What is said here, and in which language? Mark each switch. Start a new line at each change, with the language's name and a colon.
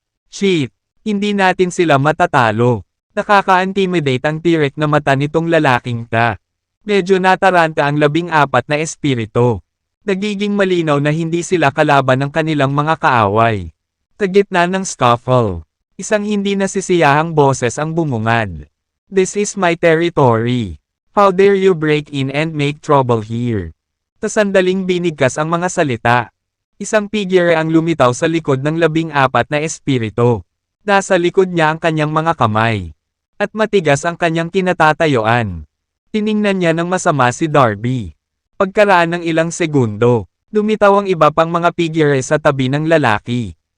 Filipino: Shit, hindi natin sila matatalo. Nakaka-intimidate ang tirek na mata nitong lalaking ta. Medyo nataranta ang 14 na espiritu. Nagiging malinaw na hindi sila kalaban ng kanilang mga kaaway. Sa gitna ng scuffle, isang hindi nasisiyahang boses ang bumungad.
English: This is my territory. How dare you break in and make trouble here?
Filipino: Sa sandaling binigkas ang mga salita. Isang figure ang lumitaw sa likod ng 14 na espiritu. Nasa likod niya ang kanyang mga kamay. At matigas ang kanyang kinatatayuan. Tiningnan niya ng masama si Darby. Pagkaraan ng ilang segundo, lumitaw ang iba pang mga figure sa tabi ng lalaki.